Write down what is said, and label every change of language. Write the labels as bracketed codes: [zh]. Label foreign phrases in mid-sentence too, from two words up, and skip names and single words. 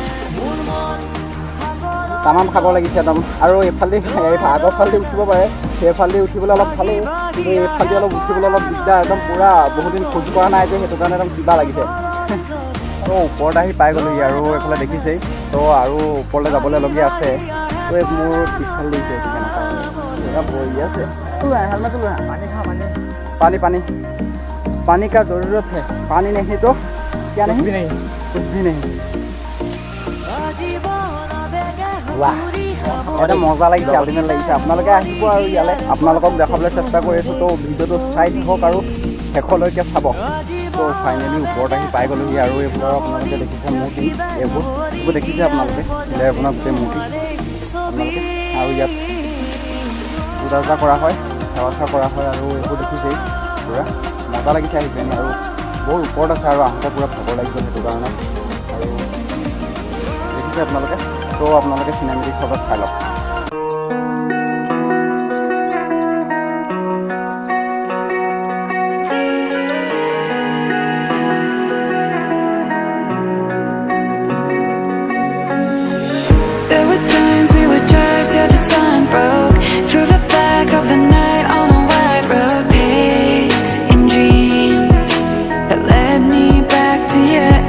[as] তামাম খাব লাগিছে একদম আৰু এইফালেদি আগৰ ফালেদি উঠিব পাৰে সেইফালেদি উঠিবলৈ অলপ ভালেই কিন্তু এইফালেদি অলপ উঠিবলৈ অলপ দিগদাৰ একদম পূৰা বহুত দিন খোজ কৰা নাই যে সেইটো কাৰণে একদম কিবা লাগিছে তো ওপৰত আহি পাই গ'লোহি আৰু এইফালে দেখিছেই তো আৰু ওপৰলৈ যাবলৈলগীয়া আছে তো মোৰ পিছফালে দিছে কেনেকুৱা বহি আছে [hi] पानी का ज़रूरत है पानी नहीं तो क्या नहीं कुछ भी नहीं वाह [as] এটা মজা লাগিছে আল্টিমেট লাগিছে আপোনালোকে আহিব আৰু ইয়ালৈ আপোনালোকক দেখাবলৈ চেষ্টা কৰি আছোঁ তো ভিডিঅ'টো চাই থাকক আৰু শেষলৈকে চাব তো ফাইনেলি ওপৰত আহি পাই গ'লোহি আৰু এইবোৰ আপোনালোকে দেখিছে মূৰ্তি এইবোৰ দেখিছে আপোনালোকে ইয়াৰ আপোনাৰ গোটেই মূৰ্তি আপোনালোকে আৰু ইয়াত পূজা চূজা কৰা হয় সেৱা চেৱা কৰা হয় আৰু এইবোৰ দেখিছেই পূৰা মজা লাগিছে আহি পিনে আৰু বৰ ওপৰত আছে আৰু আহোঁতে পূৰা ভাগৰ লাগিছে সেইটো কাৰণে আৰু দেখিছে আপোনালোকে তো আপোনালোকে [en] cinematic shotত [as] চাই লওক [en] There were times we would drive till the sun broke through the black of the night on a wide road paved in dreams that led me back to you.